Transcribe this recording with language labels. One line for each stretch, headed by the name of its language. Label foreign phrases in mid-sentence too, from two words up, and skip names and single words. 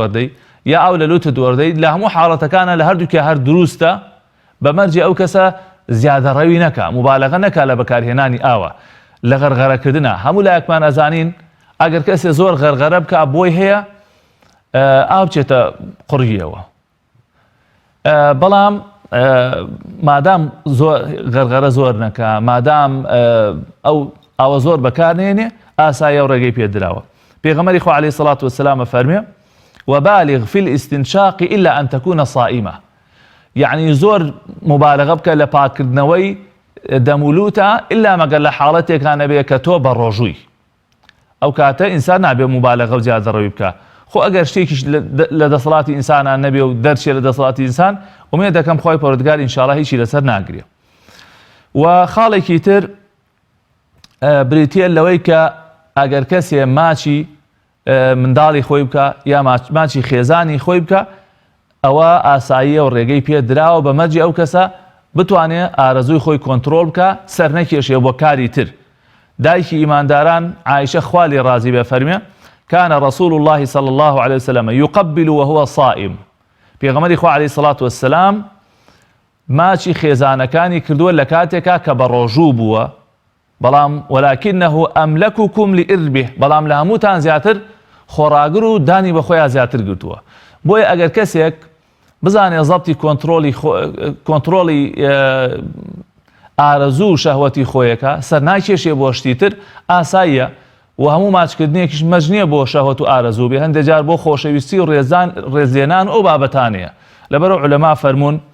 Central Kurdish: وەردەی، یا ئەو لە لوتت وەردەیت لە هەموو حاڵەتەکانە لە هەردووکە هەر دروستە بەمەرجی ئەو کەسە زیادە ڕەوی نەکا مبالەغە نەکا لە بەکارهێنانی ئاوە لە غەرغەرەکردنە هەموو لایەکمان ئەزانین ئەگەر کەسێ زۆر غەرغەرە بکە بۆی هەیە ئاو بچێتە قوڕیەوە بەڵام مادام غەرغەرە زۆر نەکا مادام ئەو ئاوە زۆر بەکارنێنێ ئاسایە و ڕێگەی پێدراوە پێغەمبەری خوا
Arabic: عەلەیهی سەڵات
Central Kurdish: وەسەلام فەرمێ
Arabic: وبالغ في الاستنشاق إلا أن تكون صائمة
Central Kurdish: يعني زۆر مبالغە بکە لە پاکردنەوەی دەمولوتە إلا مەگەر لە حاڵەتێکانە بێ کە تۆ بە ڕۆژووی ئەو کاتە ئینسان نابێ مبالغە و زیادەڕەوی بکە خۆ ئەگەر شتێکیش لە دەسەڵاتی ئینسانان نەبێ و دەرچێ لە دەسەڵاتی ئینسان ومێ دەکەم خۆی پەروەردگار ئینشاڵڵا هیچی لەسەر ناگرێ و خاڵێکی تر بریتیە لەوەی کە ئەگەر کەسێ ماچی منداڵی خۆی بکە یا ماچی خێزانی خۆی بکە ئەوە ئاساییە و ڕێگەی پێ دراوە بە مەرجی ئەو کەسە بتوانێت ئارەزووی خۆی کۆنتترۆل بکە سەر نەکێشێ بۆ کاری تر دایکی ئیمانداران عایشە خوا لێ ڕازی بێ فەرمێ
Arabic: كان رسول الله صلى الله عليه وسلم يقبل وهو
Central Kurdish: صائم پێغەمبەری خوا
Arabic: عەلەیهی سەڵات وەسەلام
Central Kurdish: ماچی خێزانەکانی کردووە لە کاتێکا کە بە ڕۆژوو بووە بەڵام
Arabic: ولكنه أملككم لإربه
Central Kurdish: بەڵام لە هەمووتان زیاتر خۆراگر و دانی بە خۆیان زیاتر گرتووە بۆیە ئەگەر کەسێک بزانێ زەبتی کۆنتترۆلی ئارەزوو و شەهوەتی خۆیەکە سەر ناکێشێ بۆ شتی تر ئاساییە و هەموو ماچکردنێکیش مەج نییە بۆ شەهوەت و ئارەزوو بێ هەندێک جار بۆ خۆشەویستی و ڕێزلێنان ئەو بابەتانەیە لەبەرەوە عولەما فەرموون